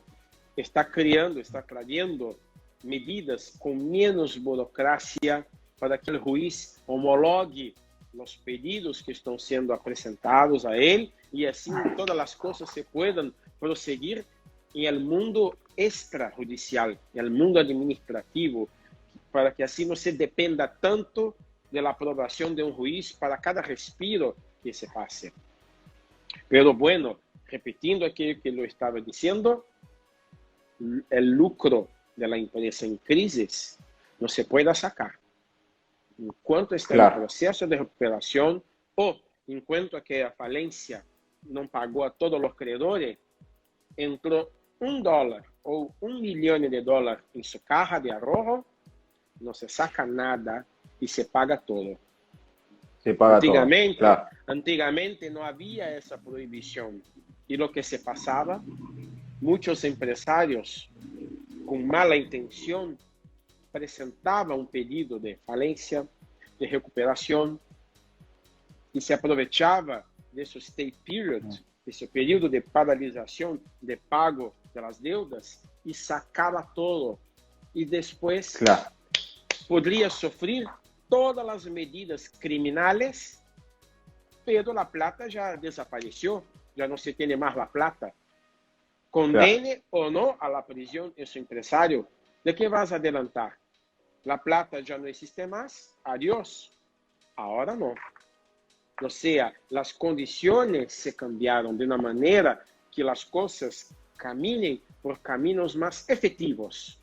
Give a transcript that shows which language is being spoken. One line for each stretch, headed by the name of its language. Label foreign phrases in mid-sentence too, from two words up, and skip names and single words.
Spanish: Está trayendo medidas con menos burocracia para que el juez homologue los pedidos que están siendo presentados a él y así todas las cosas se puedan proseguir en el mundo extrajudicial, en el mundo administrativo, para que así no se dependa tanto de la aprobación de un juez para cada respiro que se pase. Pero bueno, repitiendo aquello que lo estaba diciendo, el lucro de la empresa en crisis no se puede sacar.
Portuguese: Enquanto está em processo de recuperação ou enquanto que a falência não pagou a todos os credores, entrou $1 ou $1 milhão em sua
Spanish: caja de ahorro,
Portuguese: não se saca nada e se paga todo. Se paga antigamente, todo. Claro. Antigamente não havia essa proibição. E o que se passava, muitos empresários com mala intenção presentava um pedido de falência, de recuperação, e se aproveitava desse
English: stay period,
Portuguese: desse período de paralisação de pago das deudas, e sacava todo. E depois poderia sofrer todas as medidas criminais, pero a plata já desapareceu, já não se tem mais a plata. Condene ou não a la prisão esse empresário,
Spanish: ¿de qué vas a adelantar? La plata ya no existe más, adiós. Ahora no. O sea, las condiciones se cambiaron de una manera que las cosas caminen por caminos más efectivos.